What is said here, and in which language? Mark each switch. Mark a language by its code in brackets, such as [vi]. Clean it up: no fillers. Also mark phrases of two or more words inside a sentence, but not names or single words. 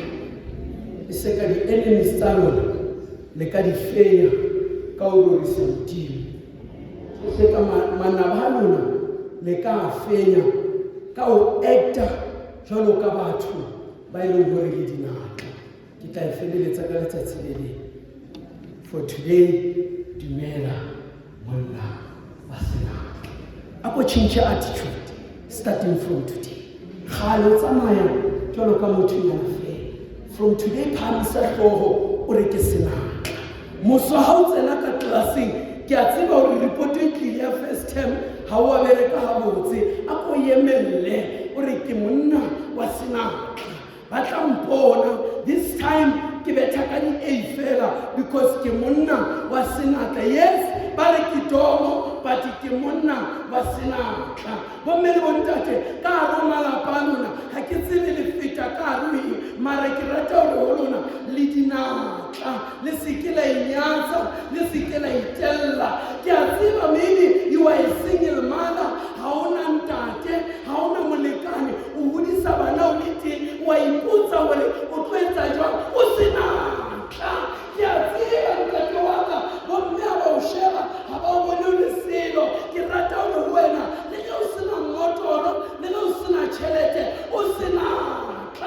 [st] E se ka di-enemies tsa lona le ka di fenya ka o rorisa Modimo. E se ka manaba a lona le ka a fenya ka o acta jwalo ka batho ba e leng hore le dinaka. Ke tla e feleletsa ka letsatsi le leng. [en] For today, [st] dumela monna wa senatla. [en] Ako change attitude starting from today. [st] Khalo tsamaya jwalo ka motho ya fela. [en] From today, [st] phamisa hlooho o re ke senatla. Moso ha o tsena ka klaseng, ke a tseba hore report e tlile ya [en] first term [st] ha o a bereka ha botse a ko emelle ore ke monna wa senatla ba tla mpona [en] this time [st] ke betha ka di-A fela because ke monna wa senatla. Yes, ba re ke domo but ke monna wa senatla. Bomme le bontate ka hare ho malapa a lona ha ke tsebe le feta ka hare ho eng, mara ke rata hore ho lona le dinatla le seke la inyatsa le seke la itella. Ke a tseba [en] maybe you are a single mother, [st] ha ona ntate ha ona molekane o hodisa bana o le teng wa ipotsa hore o tlo etsa jwang o senatla. Ke a tseba ntate wa ka bomme ha ba o sheba ha ba o bone o le selo. Ke rata hore wena le ge o sena mmotoro le ge o sena tjhelete o senatla.